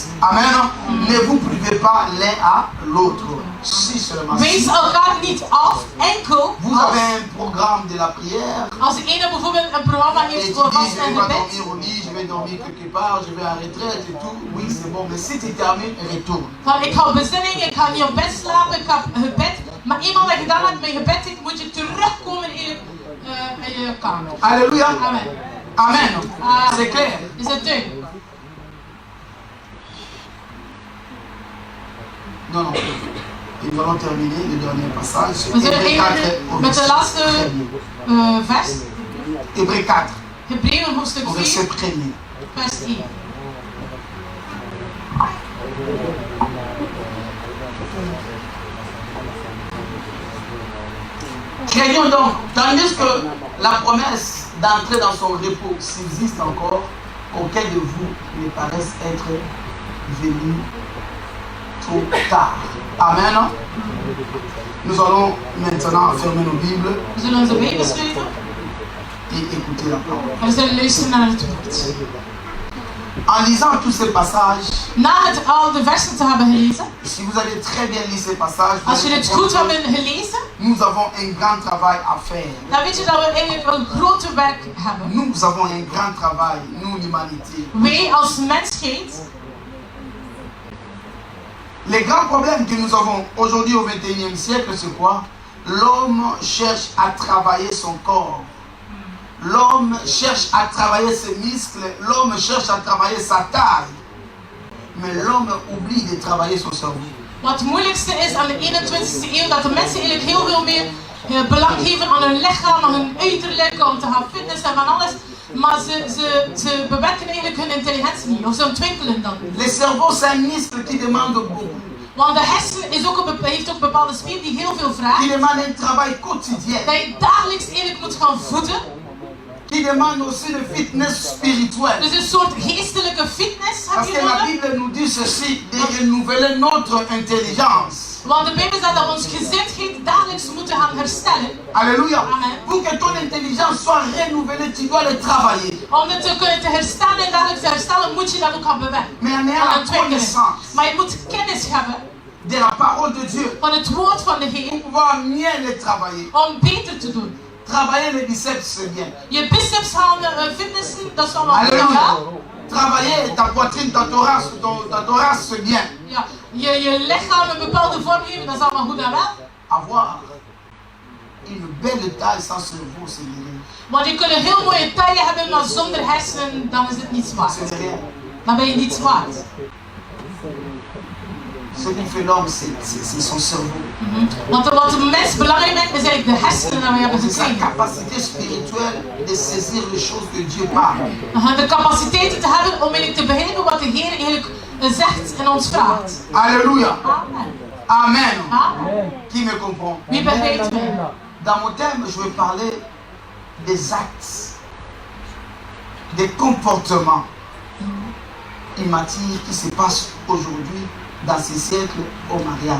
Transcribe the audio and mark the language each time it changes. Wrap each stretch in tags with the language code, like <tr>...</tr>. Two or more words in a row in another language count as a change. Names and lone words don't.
<fr>Amen. Ne vous privez pas l'un à l'autre. Si seulement.</fr> <nl>Wees elkaar niet af, enkel</nl> <fr>Vous avez un programme de la prière.</fr> <nl>als de ene bijvoorbeeld een programma</nl> <fr>Et</fr> <nl>heeft</nl> <fr>tu</fr> <nl>voor</nl> <fr>dis,</fr> <nl>vast</nl> <fr>je</fr> <nl>en</nl> <fr>vais pas</fr> <nl>gebed.</nl> <fr>dormir au lit, je vais dormir quelque part, je vais en retraite et tout. Oui, c'est bon. Mais si tu termines, retourne.</fr> <nl>Van ik ga bezinning, ik ga niet op bed slapen, ik ga gebed. Maar eenmaal dat je gedaan hebt met je gebed zit, moet je terugkomen in je kamer.</nl> <fr>Alléluia. Amen. Amen. Ah, C'est clair.</fr> <nl>Is het duidelijk?</nl> <fr>Non, non. Et nous allons terminer le dernier passage.</fr> <nl>We zullen</nl> <fr>Hébreux 4</fr> <nl>eindigen</nl> <fr>au</fr> <nl>met de</nl> <fr>verset</fr> <nl>laatste</nl> <fr>1er.</fr> <nl>vers.</nl> <fr>Hébreux 4</fr> <nl>Hebreeën hoofdstuk</nl> <fr>au</fr> <nl>4,</nl> <fr>verset 1er.</fr> <nl>vers 1.</nl> <fr>Craignons donc, tandis que la promesse d'entrer dans son repos subsiste encore, auquel de vous ne paraisse être venu trop tard. Amen. Nous allons maintenant fermer nos Bibles</fr> <nl>We zullen onze Bijbel sluiten</nl> <fr>et écouter la parole.</fr> <nl>en we zullen luisteren naar het woord.</nl> <fr>En lisant tous ces passages,</fr> <nl>Na het al de versen te hebben gelezen,</nl> <fr>si vous avez très bien lu ces passages, vous</fr> <nl>als je</nl> <fr>allez</fr> <nl>het goed</nl> <fr>comprendre</fr> <nl>hebben</nl> <fr>que</fr> <nl>gelezen,</nl> <fr>nous avons un grand travail à faire.</fr> <nl>dan weet je dat we eigenlijk een grote werk hebben.</nl> <fr>Nous avons un grand travail, nous l'humanité.</fr> <nl>Wij als mensheid,</nl> <fr>Les grands problèmes que nous avons aujourd'hui au XXIe siècle, c'est quoi? L'homme cherche à travailler son corps. L'homme cherche à travailler ses muscles. L'homme cherche à travailler sa taille. Mais l'homme oublie de travailler son cerveau.</fr> <nl>wat het moeilijkste is aan de 21e eeuw, dat de mensen eigenlijk heel veel meer belang geven aan hun lichaam, aan hun uiterlijk, om te gaan fitness en van alles. Maar ze bewerken eigenlijk hun intelligentie niet, of ze ontwikkelen dat niet.</nl> <fr>Le cerveau, c'est un muscle qui demande beaucoup.</fr> <nl>Want de hersenen is ook heeft ook bepaalde spier die heel veel vraagt.</nl> <fr>Qui demande un travail quotidien.</fr> <nl>Dat je dagelijks eigenlijk moet gaan voeden.</nl> <fr>Qui demande aussi de fitness spirituelle.</fr> <nl>Dus een soort geestelijke fitness heb</nl> <fr>Parce</fr> <nl>je</nl> <fr>que la</fr> <nl>nodig.</nl> <fr>Bible nous dit ceci, de renouveler notre intelligence.</fr> <nl>Want de Bijbel zegt dat we ons gezindheid dagelijks moeten gaan herstellen.</nl> <fr>Alléluia. Amen. Pour que ton intelligence soit renouvelée, tu dois le travailler.</fr> <nl>Om het te kunnen te herstellen en dagelijks te herstellen, moet je dat ook gaan bewerken.</nl> <fr>Mais en ayant</fr> <nl>Gaan</nl> <fr>la</fr> <nl>ontwikkelen.</nl> <fr>connaissance</fr> <nl>Maar je moet kennis hebben</nl> <fr>de la parole de Dieu</fr> <nl>van het woord van de</nl> <fr>pour</fr> <nl>Heer</nl> <fr>pouvoir mieux le travailler.</fr> <nl>om beter te doen.</nl> <fr>Travailler les biceps, c'est bien.</fr> <nl>Je biceps gaan fitnessen, dat is allemaal goed.</nl> <fr>Alléluia.</fr> <nl>Ja?</nl> <fr>Travailler ta poitrine, ta thorax, c'est bien.</fr> <nl>Ja. Je lichaam een bepaalde vorm geven, dat is allemaal goed en wel.</nl> <fr>Avoir une belle taille sans cerveau, c'est rien.</fr> <nl>Want je kunt een heel mooie taille hebben, maar zonder hersenen, dan is het niets waard.</nl> <fr>C'est rien.</fr> <nl>Dan ben je niets waard.</nl> <fr>Ce qui fait l'homme, c'est son cerveau.</fr> <nl>Want wat de mens belangrijk vindt, is eigenlijk de hersenen die we hebben</nl> <fr>C'est sa</fr> <nl>gekregen.</nl> <fr>capacité spirituelle de saisir les choses que Dieu parle.</fr> <nl>De capaciteit te hebben om eigenlijk te begrijpen wat de Heer eigenlijk zegt en ons vraagt.</nl> <fr>Alléluia. Amen. Amen. Amen. Qui me comprend?</fr> <nl>Wie begrijpt mij?</nl> <fr>Dans mon thème, je vais parler des actes, des comportements immatures qui se passent aujourd'hui dans ces siècles au mariage.</fr>